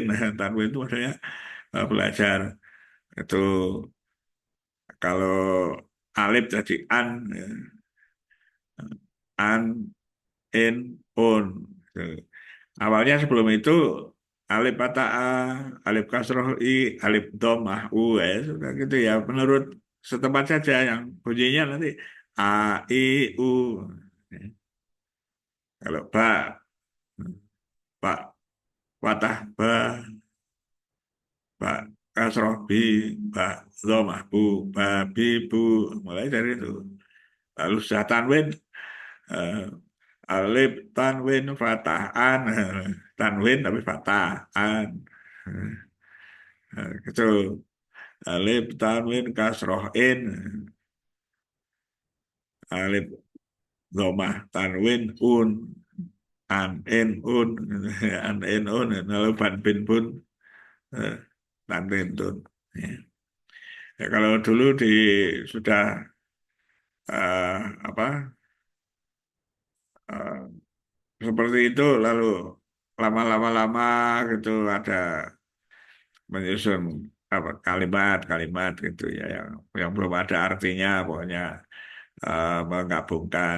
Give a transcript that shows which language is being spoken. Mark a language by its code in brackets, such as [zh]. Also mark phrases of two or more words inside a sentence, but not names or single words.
[id] Tanwin itu maksudnya belajar itu kalau alif jadi an, ya, an, in, un. Gitu. Awalnya sebelum itu alif patah a, alif kasroh i, alif domah u, ya sudah gitu ya. Menurut setempat saja yang bunyinya nanti a, i, u. Kalau ba, ba, patah ba, ba, kasroh bi, ba, domah bu, ba, bi, bu. Mulai dari itu. Lalu sudah tanwin, eh, alif tanwin fatah an, tanwin tapi fatah an. Gitu. Alif tanwin kasroh in, alif domah tanwin un, an in un, an in un, lalu ban bin pun eh, tanwin tun. Ya. Ya, kalau dulu sudah apa eh, seperti itu, lalu lama-lama gitu ada menyusun apa kalimat-kalimat gitu ya yang belum ada artinya pokoknya menggabungkan.